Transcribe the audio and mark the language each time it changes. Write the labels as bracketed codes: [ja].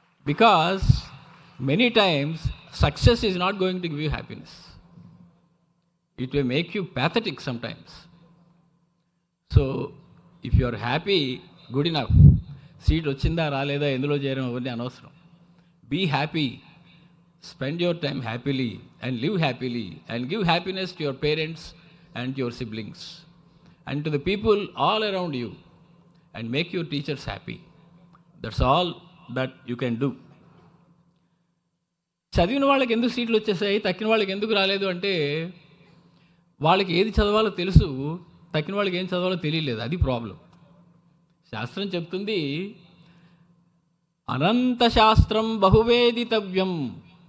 [en] Because many times success is not going to give you happiness. It will make you pathetic sometimes. So if you are happy, good enough. [te] Seat వచ్చిందా రాలేదా ఎందులో చేరడం అవన్నీ అనవసరం. [en] Be happy, spend your time happily and live happily and give happiness to your parents and your siblings and to the people all around you and make your teachers happy. That's all that you can do. [te] చదివిన వాళ్ళకి ఎందుకు సీట్లు వచ్చేసాయి, తక్కిన వాళ్ళకి ఎందుకు రాలేదు అంటే, వాళ్ళకి ఏది చదవాలో తెలుసు, తక్కిన వాళ్ళకి ఏం చదవాలో తెలియలేదు. అది ప్రాబ్లం. శాస్త్రం చెప్తుంది, [sa] అనంత శాస్త్రం బహువేదితవ్యం.